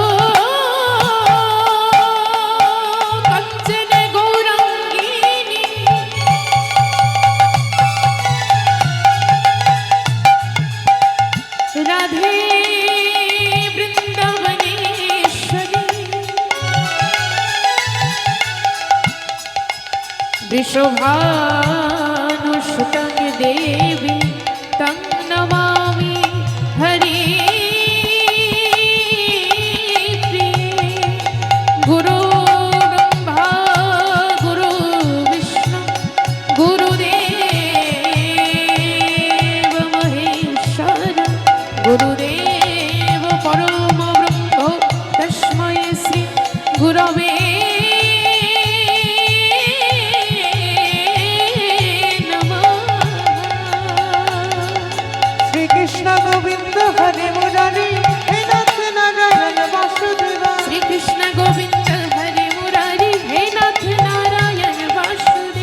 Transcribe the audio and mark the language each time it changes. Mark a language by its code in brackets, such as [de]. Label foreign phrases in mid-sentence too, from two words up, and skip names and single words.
[sa] কাঞ্চন গৌরাঙ্গিনী রাধে বৃন্দাবনেশ্বরী वृषभानुसुतं देवी तं नमामि हरि प्रिये गुरु ब्रह्मा गुरु विष्णु गुरुदेव महेश्वर गुरुदेव परम ब्रह्म तस्मै श्री गुरवे কৃষ্ণ গোবিন্দ হরে মুরারি হে নাথ নারায়ণ বাসুদেব শ্রীকৃষ্ণ গোবিন্দ হরে মুরারি হে নাথ নারায়ণ বাসুদেব